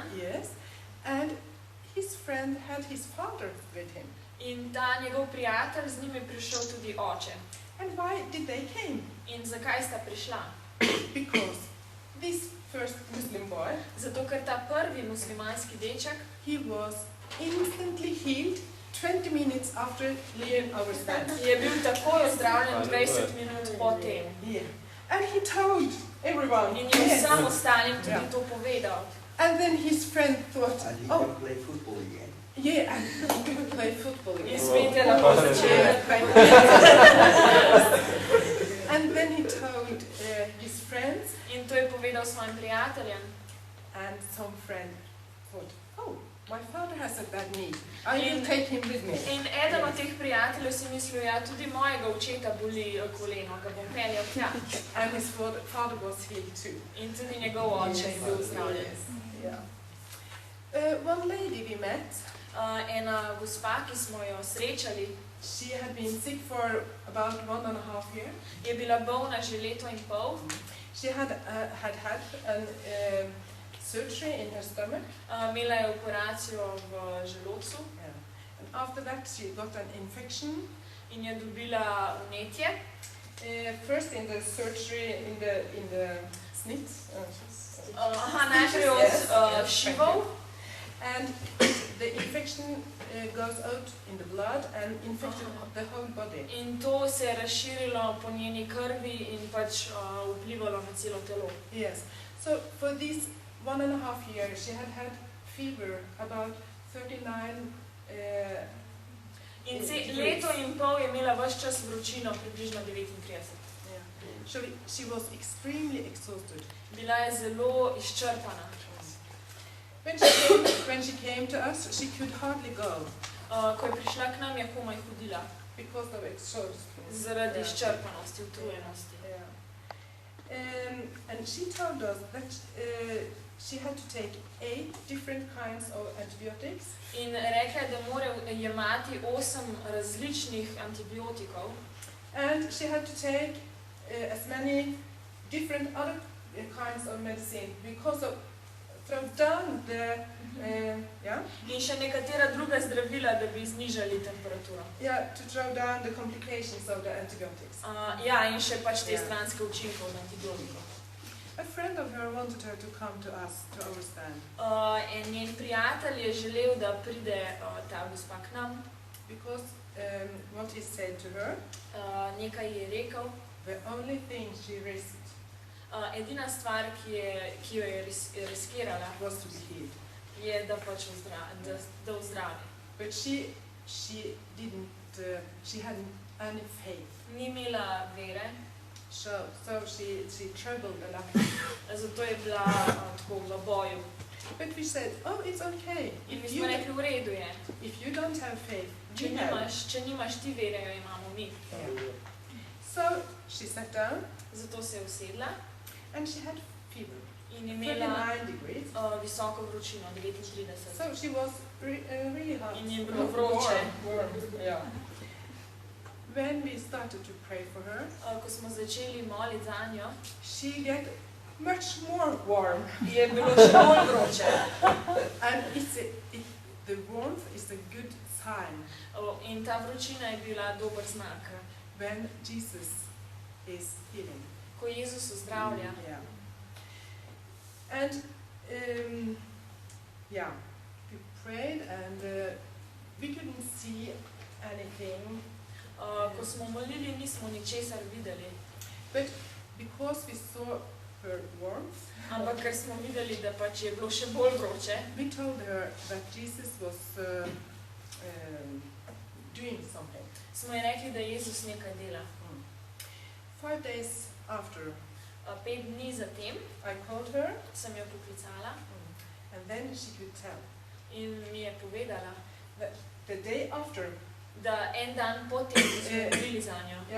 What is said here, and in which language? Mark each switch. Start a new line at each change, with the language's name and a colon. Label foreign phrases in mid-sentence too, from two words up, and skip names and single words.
English: Yes. And his friend had his father with him.
Slovenian: In ta njegov prijatelj, z njim je prišel tudi oče.
English: And why did they came?
Slovenian: In zakaj sta prišla?
English: Because this first Muslim boy,
Slovenian: Zato, ker ta prvi muslimanski deček
English: he was instantly healed 20 minutes after leaving our stand.
Slovenian: je bil takoj ozdravljen 20 minut po tem.
English: Yeah. And he told everyone.
Slovenian: In je
English: Yes.
Slovenian: vsem ostalim tudi
English: Yeah.
Slovenian: to povedal.
English: And then his friend thought, And he oh, can play football again. yeah, and he could play football
Slovenian: In
English: again.
Slovenian: spet je lahko začel.
English: And then he told his friends,
Slovenian: In to je povedal svojim prijateljem.
English: and some friend thought, oh, my father has a bad knee. I will take him with me.
Slovenian: In eden od teh prijateljev si mislil, ja, tudi mojega očeta boli koleno, ga bom peljal tja.
English: And his father was healed too.
Slovenian: In tudi njegov oče je bil zdravljen.
English: Yeah. One lady we met,
Slovenian: Ena gospa, ki smo jo srečali,
English: she had been sick for about 1.5 years.
Slovenian: je bila bolna že leto in pol.
English: She had had an surgery in her stomach.
Slovenian: Imela je operacijo v želodcu
English: And after that she got an infection.
Slovenian: in je dobila vnetje.
English: First in the surgery in the snit.
Slovenian: Najprej od šivov.
English: And the infection goes out in the blood and infected the whole body.
Slovenian: In to se je razširilo po njeni krvi in pač vplivalo na celo telo.
English: Yes. So for these 1.5 years she had had fever about 39
Slovenian: In leto in pol je imela ves čas vročino, približno 39.
English: Yeah. So she was extremely exhausted.
Slovenian: Bila je zelo izčrpana.
English: When she came to us, she could hardly go
Slovenian: Ko je prišla k nam, je komaj hodila.
English: because of exhaustion.
Slovenian: Zaradi izčrpanosti, utrujenosti.
English: And she told us that she had to take 8 different kinds of antibiotics.
Slovenian: In rekla je, da mora jemati 8 različnih antibiotikov.
English: And she had to take as many different other kinds of medicine because of throw down the
Slovenian: In še nekatera druga zdravila, da bi znižali temperaturo.
English: to throw down the complications of the antibiotics.
Slovenian: Ja, in še pač te stranske učinke od antibiotikov.
English: A friend of her wanted her to come to us to our stand
Slovenian: In njen prijatelj je želel, da pride ta gospa k nam.
English: because what he said to her,
Slovenian: Nekaj je rekel.
English: the only thing she risked
Slovenian: Edina stvar, ki jo je riskirala,
English: was to be healed.
Slovenian: je, da pač da ozdravi.
English: But she didn't, she hadn't any faith.
Slovenian: Ni imela vere,
English: So she troubled a lot.
Slovenian: zato je bila tako v boju.
English: But we said, oh, it's okay.
Slovenian: In mi smo rekli, v redu je.
English: If you don't have faith,
Slovenian: Če
English: we have.
Slovenian: nimaš ti vere, jo imamo mi.
English: So she sat down
Slovenian: Zato se je usedla
English: and she had fever,
Slovenian: in imela
English: 39 degrees.
Slovenian: visoko vročino, 39.
English: So she was really hot.
Slovenian: In je bilo vroče.
English: Warm. Yeah. When we started to pray for her,
Slovenian: Ko smo začeli moliti za njo,
English: she get much more warm.
Slovenian: je bilo še bolj vroče.
English: And the warmth is a good sign
Slovenian: In ta vročina je bila dober znak.
English: when Jesus is healing.
Slovenian: Ko Jezus ozdravlja.
English: Yeah. And we prayed and we couldn't see anything,
Slovenian: Ko smo molili, nismo ničesar videli.
English: but because we saw her warmth,
Slovenian: Ampak ker smo videli, da pač je bilo še bolj vroče,
English: we told her that Jesus was doing something.
Slovenian: smo ji rekli, da Jezus nekaj dela.
English: 5 days after,
Slovenian: 5 dni zatem
English: I called her
Slovenian: sem jo poklicala
English: and then she could tell.
Slovenian: in mi je povedala,
English: The day after,
Slovenian: da en dan potem, ko smo molili za njo,